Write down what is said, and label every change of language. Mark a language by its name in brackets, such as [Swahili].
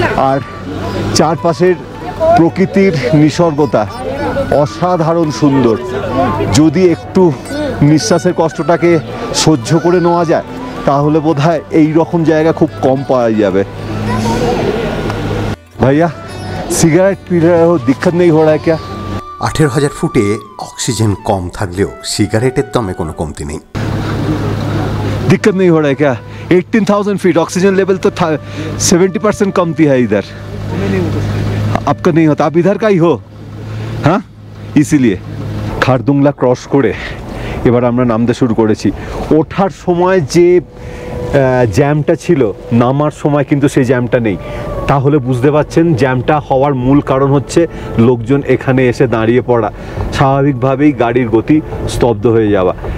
[Bangla] আর চারপাশের প্রকৃতির নিসর্গতা অসাধারণ সুন্দর। যদি একটু নিঃশ্বাসের কষ্টটাকে সহ্য করে নেওয়া যায় তাহলে বোধহয় এই রকম জায়গা খুব কম পাওয়া যাবে। [Hindi] ভাইয়া সিগারেট পি रहे हो, दिक्कत नहीं हो रहा है क्या? [Bangla] 18,000 ফুটে অক্সিজেন কম থাকলেও সিগারেটের দমে কোনো কমতি নেই। [Hindi] दिक्कत नहीं हो रहा है क्या? 18,000 फीट ऑक्सीजन लेवल तो 70% कमती है इधर। आपका नहीं होता, आप इधर का ही हो, हाँ इसीलिए। [Bangla] খারদুংলা ক্রস করে এবার আমরা নামতে শুরু করেছি। ওঠার সময় যে জ্যামটা ছিল, নামার সময় কিন্তু সেই জ্যামটা নেই। তাহলে বুঝতে পারছেন জ্যামটা হওয়ার মূল কারণ হচ্ছে লোকজন এখানে এসে দাঁড়িয়ে পড়া, স্বাভাবিকভাবেই গাড়ির গতি স্তব্ধ হয়ে যাওয়া।